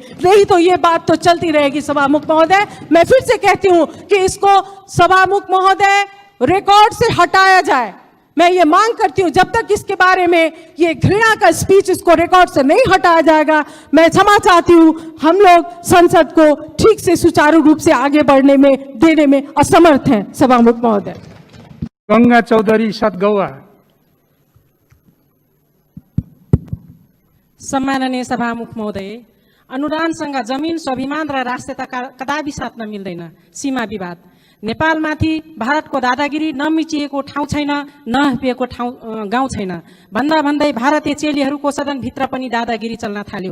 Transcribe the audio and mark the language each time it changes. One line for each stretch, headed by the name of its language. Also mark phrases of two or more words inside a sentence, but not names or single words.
Hindi: नहीं तो ये बात तो चलती रहेगी सभामुख महोदय। मैं फिर से कहती हूँ कि इसको सभामुख महोदय रिकॉर्ड से हटाया जाए। मैं ये मांग करती हूँ, जब तक इसके बारे में ये घृणा का स्पीच इसको रिकॉर्ड से नहीं हटाया जाएगा, मैं क्षमा चाहती हूँ। हम लोग संसद को ठीक से सुचारू रूप से आगे बढ़ने में देने में असमर्थ हैं सभामुख महोदय। गंगा चौधरी सतगौवा।
Nepali: सम्माननीय सभामुख महोदय, अनुदानसँग जमिन, स्वाभिमान र राष्ट्रियता कदापि साट्न मिल्दैन। सीमा विवाद, नेपालमाथि भारतको दादागिरी, नमिचिएको ठाउँ छैन, नहपिएको गाउँ छैन भन्दा भन्दै भारतीय चेलीहरूको सदनभित्र पनि दादागिरी चल्न थाल्यो।